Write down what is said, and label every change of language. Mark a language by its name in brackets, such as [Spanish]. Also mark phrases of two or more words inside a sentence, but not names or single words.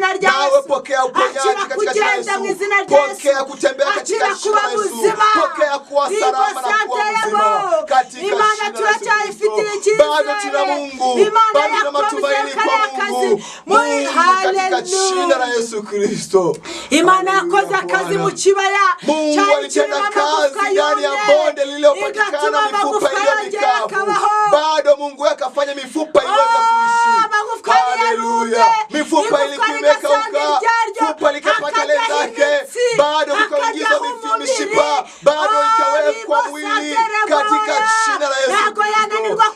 [Swahili] Nawe pokea uponyaji katika jina la Yesu. Pokea kutembea katika jina la Yesu. Pokea kuwa salama na kuwa mzima katika jina la Yesu. Bado tuna Mungu. Bado tuna matumaini kwa Mungu. Mungu katika jina la Yesu Kristo. [Kinyarwanda] Imana yakoze akazi mu kibaya. [Swahili] Mungu alitenda kazi ndani ya bonde lililopatikana mifupa iliyo mikavu. Bado Mungu akafanya mifupa iweze kuishi. Haleluya. Mifupa ilikuwa imekauka. Mifupa likapata lezake. Bado kukaingizwa mishipa. Bado ikawekwa mwili katika jina la Yesu Kristo.